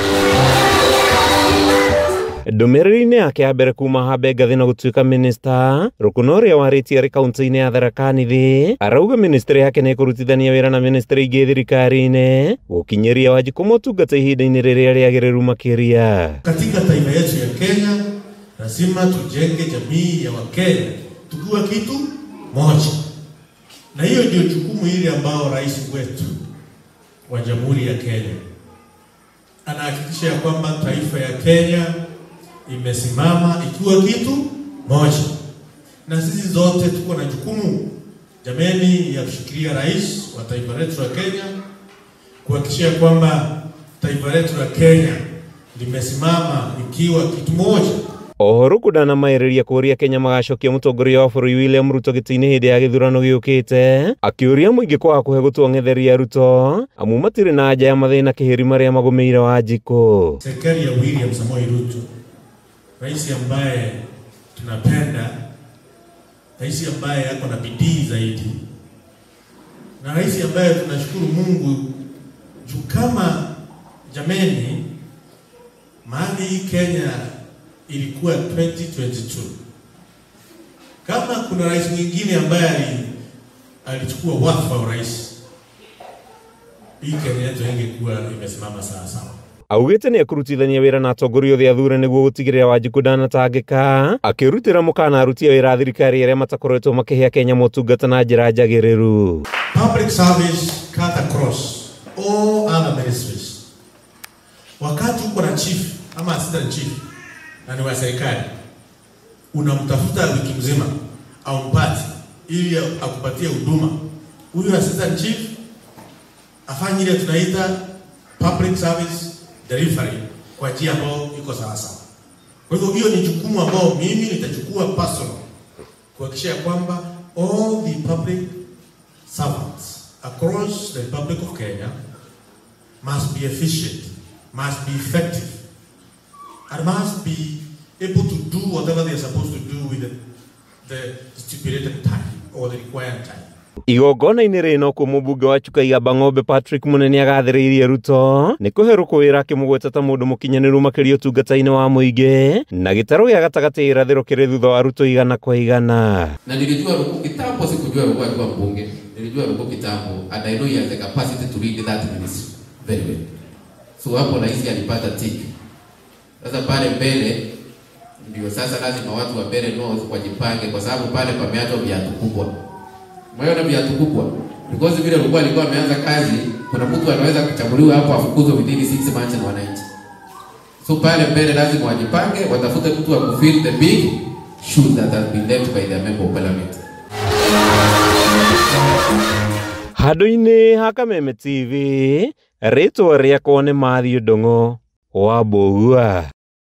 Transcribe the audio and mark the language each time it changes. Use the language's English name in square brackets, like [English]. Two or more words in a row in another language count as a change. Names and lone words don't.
[Kikuyu] Ndũmĩrĩri-inĩ yake ya mbere kuma hambe ngathĩ na gũtuĩka minista, Rũkũna ũrĩa warĩtie arĩ kaunti-inĩ ya Tharaka Nithi arauga ministry yake nĩ kũrutithania wĩra na ministry ingĩ thirikari-inĩ gũkinyĩria Wanjikũ motungata ihinda-inĩ rĩrĩa rĩagĩrĩru makĩria. [Swahili] Katika taifa yetu ya Kenya lazima tujenge jamii ya Wakenya tukiwa kitu moja, na hiyo ndio jukumu ile ambao rais wetu wa Jamhuri ya Kenya anahakikisha ya kwamba taifa ya Kenya imesimama ikiwa kitu moja, na sisi zote tuko na jukumu jameni ya kushikilia rais wa taifa letu la Kenya, kuhakikisha kwamba taifa letu la Kenya limesimama ikiwa kitu moja. [Kikuyu] Ohoro kudana maireria kũria Kenya magacokia mũtongoria wa bũrũri William Ruto gĩtĩ-inĩ hĩndĩ ya gĩthurano gĩũkĩte, akĩũria mũingĩ kwaga kũhe gũtũong'etheria Ruto amu matirĩ na anja ya mathĩna kĩhĩri marĩa magũmĩire Wanjikũ. [Swahili] Serikali ya William Samoei Ruto, rais ambaye tunapenda, rais ambaye ako na bidii zaidi, na rais ambaye tunashukuru Mungu juu kama jameni mahali Kenya ilikuwa 2022. Kama kuna rais mwingine ambaye alichukua wadhifa wa rais, hii Kenya yetu ingekuwa imesimama sawa sawa. [Kikuyu] Augĩte nĩ akũrutithania wĩra na atongoria othe athure nĩguo gũtigĩrĩra Wanjikũ ndanatangĩka, akĩrutĩra mũkana aruti wĩra thirikari arĩa matakoretwo makĩhe Kenya motungata na njĩra njagĩrĩru. [English] Public service cut across all other ministries. [Swahili] Wakati uko na chief ama assistant chief na ni wa serikali, unamtafuta wiki mzima au mpati ili akupatie huduma, huyu assistant chief afanye ile tunaita [English] public service delivery [Swahili] kwa njia ambayo iko sawa sawa. Kwa hivyo hiyo ni jukumu ambao mimi nitachukua personal kuhakikisha kwamba [English] all the public servants across the Republic of Kenya must be efficient, must be effective, and must be able to do whatever they are supposed to do with the stipulated time or the required time. [Kikuyu] Igongona-inĩ rĩno kuo mũmbunge wa Chuka Igamba Ng'ombe Patrick Mũnene agathĩrĩirie Ruto nĩ kũhe Rũkũ wĩra akĩmũgweta ta mũndũ mũkinyanĩru makĩria ũtungata-inĩ wa mũingĩ, na gĩtarũ gĩa gatagatĩ irathĩro kĩrĩ thutha wa Ruto 100%. [Swahili] Na nilijua Rũkũ kitambo, sikujua Rũkũ alikuwa mbunge. Nilijua Rũkũ kitambo, [English] and I know he has the capacity to lead that ministry very well. [Swahili] So hapo rais alipata tick. Sasa pale mbele ndio sasa lazima watu wa mbele North wajipange, kwa sababu pale pameachwa viatu kubwa. Mwaona viatu kubwa. Because vile Rũkũ alikuwa ameanza kazi, kuna mtu anaweza kuchaguliwa hapo afukuzwe [English] within 6 months [Swahili] na wananchi. So pale mbele lazima wajipange, watafute mtu wa kufill [English] the big shoes that has been left by the member of parliament. [Kikuyu] Handũ-inĩ ha Kameme TV, rĩtwa rĩakwa nĩ Matthew Ndung'u wa Mbũgua.